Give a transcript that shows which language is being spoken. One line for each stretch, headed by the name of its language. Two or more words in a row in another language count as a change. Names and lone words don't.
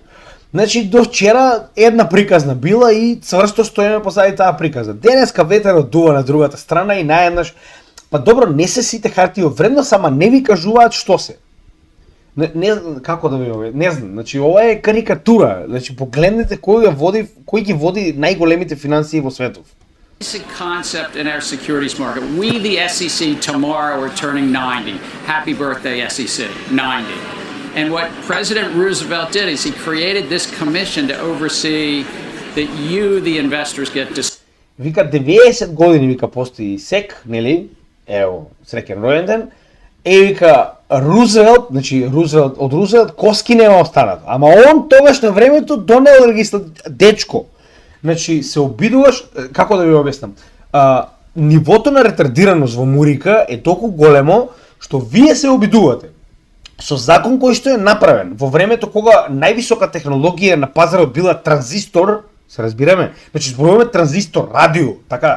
Macedonian: Значи, до вчера една приказна била и цврсто стоиме позади таа приказна. Денеска ветерот дува на другата страна и наеднаш, па добро, не се сите хартии од вредност, ама не ви кажуваат што се. Не како да ви не знам, значи ова е карикатура. Значи погледнете кој ги води најголемите финансии во светот.
English: Basic concept in our securities market. We, the SEC, tomorrow are turning 90. Happy birthday, SEC, 90. And what President Roosevelt did is he created this commission to oversee that you, the investors, get to.
Macedonian: Вика 90 години, вика, постои СЕК, нели? Ево, среќен ројенден. Вика Рузвелт, значи од Рузвелт коски нема останат. Ама он тогаш на времето донел дечко. Значи се обидуваш, како да ви објаснам, нивото на ретардираност во Мурика е толку големо што вие се обидувате со закон кој што е направен во времето кога највисока технологија на пазарот била транзистор, се разбираме, значи зборуваме транзистор, радио, така.